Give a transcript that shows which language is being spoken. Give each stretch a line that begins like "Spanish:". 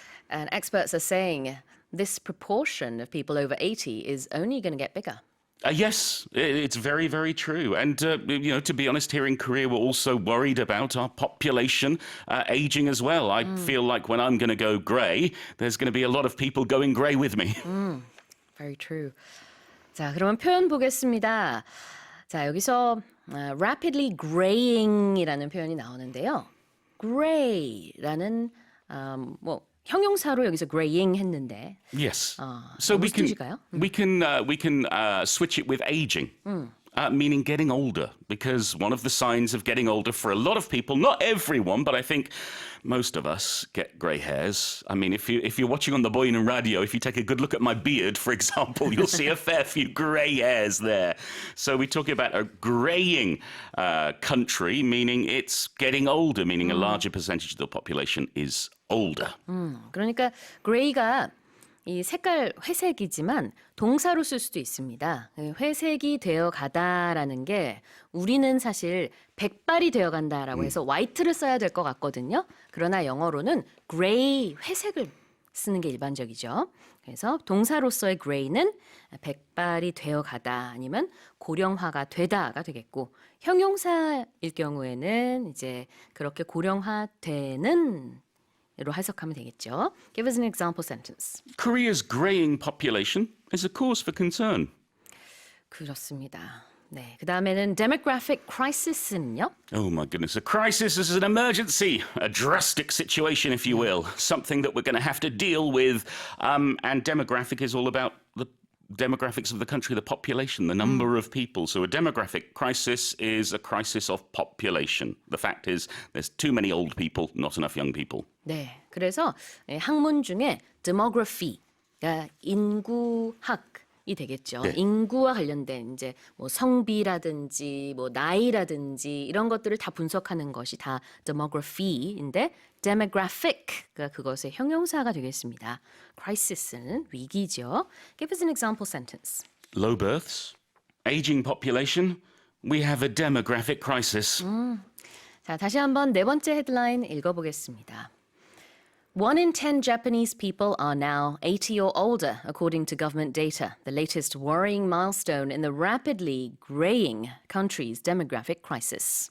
English: And experts are saying this proportion of people over 80 is only going to get bigger. Yes, it's very, very true. And, to be honest, here in Korea, we're also worried about our population aging as well. I feel like when I'm going to go grey, there's going to be a lot of people going grey with me. Very true.
Korean: 자, 그러면 표현 보겠습니다. 자, 여기서 rapidly graying이라는 표현이 나오는데요. gray라는 형용사로 여기서 graying 했는데.
English: Yes. So we can switch it with aging, meaning getting older, because one of the signs of getting older for a lot of people, not everyone, but I think most of us get grey hairs. I mean, if you're watching on the Boy는 radio, if you take a good look at my beard, for example, you'll see a fair few grey hairs there. So we're talking about a greying country, meaning it's getting older, meaning a larger percentage of the population is older.
Korean: 그러니까 gray가 이 색깔 회색이지만 동사로 쓸 수도 있습니다. 회색이 되어 가다라는 게 우리는 사실 백발이 되어 간다라고 해서 white를 써야 될 것 같거든요. 그러나 영어로는 gray, 회색을 쓰는 게 일반적이죠. 그래서 동사로서의 gray는 백발이 되어 가다 아니면 고령화가 되다가 되겠고 형용사일 경우에는 이제 그렇게 고령화되는 로 해석하면 되겠죠.
English: Give us an example sentence. Korea's greying population is a cause for concern.
Korean: 그렇습니다. 네, 그 다음에는 demographic crisis는요?
English: Oh my goodness, a crisis is an emergency, a drastic situation, if you will, something that we're going to have to deal with. And demographic is all about the demographics of the country, the population, the number of people. So a demographic crisis is a crisis of population. The fact is there's too many old people, not enough young people.
Korean: 네, 그래서 학문 중에 demography가 인구학이 되겠죠. 네. 인구와 관련된 이제 뭐 성비라든지 뭐 나이라든지 이런 것들을 다 분석하는 것이 다 demography인데 demographic가 그것의 형용사가 되겠습니다. crisis는 위기죠.
English: Give us an example sentence. Low births, aging population, we have a demographic crisis.
Korean: 자, 다시 한번 네 번째 헤드라인 읽어보겠습니다.
English: 1 in 10 Japanese people are now 80 or older, according to government data, the latest worrying milestone in the rapidly graying country's demographic crisis.